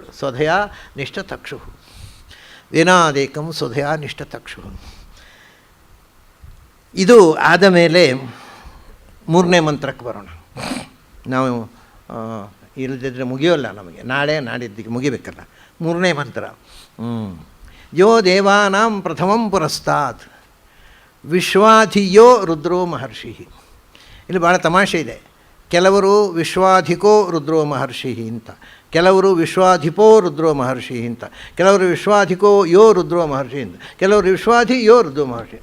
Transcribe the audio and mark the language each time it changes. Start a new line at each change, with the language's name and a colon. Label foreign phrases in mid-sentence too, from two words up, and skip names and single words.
Sanskrit: ಸ್ವಧಯ ನಿಷ್ಠತಕ್ಷು, ವೇನಾದೇಕಂ ಸ್ವಧಯ ನಿಷ್ಠತಕ್ಷು.
Kannada: ಇದು ಆದ ಮೇಲೆ 3ನೇ ಮಂತ್ರಕ್ಕೆ ಬರೋಣ. ನಾವು ಇಲ್ಲದಿದ್ದರೆ ಮುಗಿಯೋಲ್ಲ ನಮಗೆ. ನಾಳೆ ನಾಡಿದ್ದಕ್ಕೆ ಮುಗಿಬೇಕಲ್ಲ. 3ನೇ ಮಂತ್ರ.
Sanskrit: ಯೋ ದೇವಾನಾಂ ಪ್ರಥಮಂ ಪುರಸ್ತಾತ್ ವಿಶ್ವಾಧಿಯೋ ರುದ್ರೋ ಮಹರ್ಷಿ.
Kannada: ಇಲ್ಲಿ ಭಾಳ ತಮಾಷೆ ಇದೆ.
Sanskrit: ಕೆಲವರು ವಿಶ್ವಾಧಿಕೋ ರುದ್ರೋ ಮಹರ್ಷಿ
Kannada: ಅಂತ, ಕೆಲವರು
Sanskrit: ವಿಶ್ವಾಧಿಪೋ ರುದ್ರೋ ಮಹರ್ಷಿ
Kannada: ಅಂತ, ಕೆಲವರು
Sanskrit: ವಿಶ್ವಾಧಿಕೋ ಯೋ ರುದ್ರೋ ಮಹರ್ಷಿ
Kannada: ಅಂತ, ಕೆಲವರು
Sanskrit: ವಿಶ್ವಾಧಿ ಯೋ ರುದ್ರೋ ಮಹರ್ಷಿ.